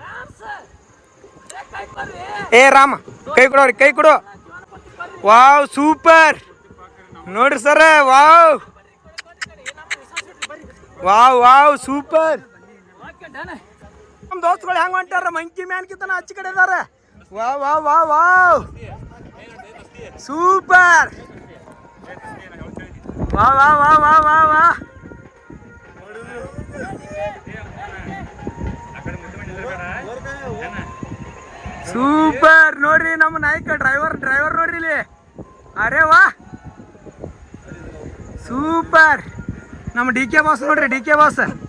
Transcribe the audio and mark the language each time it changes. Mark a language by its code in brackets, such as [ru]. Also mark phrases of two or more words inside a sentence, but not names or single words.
[kn] ಏ ರಾಮ ಕೈ ಕೊಡೋರಿ, ಕೈ ಕೊಡು. ವಾವ್ ಸೂಪರ್ ನೋಡ್ರಿ ಸರ. ವಾವ್ ವಾವ್ ವಾವ್ ಸೂಪರ್. ನಮ್ಮ ದೋಸ್ತುಗಳು ಹೆಂಗ ಹೊಂಟಾರ ಮಂಕಿ ಮ್ಯಾನ್ ಕಿತ್ತನ ಆಚೆ ಕಡೆ ಇದಾರೆ. ವಾವ್ ವಾವ್ ವಾವ್ ವಾವ್ ಸೂಪರ್. ವಾ ವಾ ವಾ ವಾ ವಾ ವಾ ಸೂಪರ್. ನೋಡ್ರಿ ನಮ್ಮ ನಾಯಕ ಡ್ರೈವರ್ ನೋಡ್ರಿ ಇಲ್ಲಿ. ಅರೆ ವಾ ಸೂಪರ್. ನಮ್ಮ ಡಿ ಕೆ ಬಾಸ್ ನೋಡ್ರಿ, ಡಿ ಕೆ ಬಾಸ್.